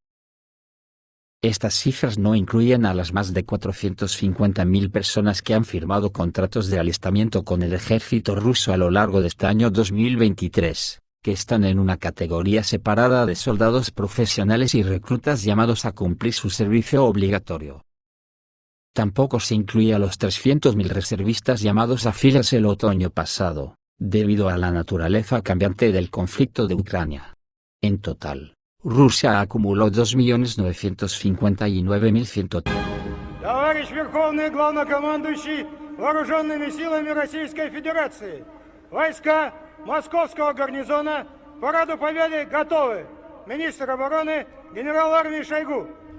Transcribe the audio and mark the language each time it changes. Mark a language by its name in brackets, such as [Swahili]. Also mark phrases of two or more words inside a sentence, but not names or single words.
[Spanish] Estas cifras no incluyen a las más de 450.000 personas que han firmado contratos de alistamiento con el ejército ruso a lo largo de este año 2023, que están en una categoría separada de soldados profesionales y reclutas llamados a cumplir su servicio obligatorio. Tampoco se incluye a los 300.000 reservistas llamados a filas el otoño pasado, debido a la naturaleza cambiante del conflicto de Ucrania. En total, Rusia acumuló 2.959.100. [Russian] Товарищ Верховный Главнокомандующий Вооруженными силами Российской Федерации, войска Московского гарнизона к параду Победы готовы. Министр обороны генерал армии Шойгу.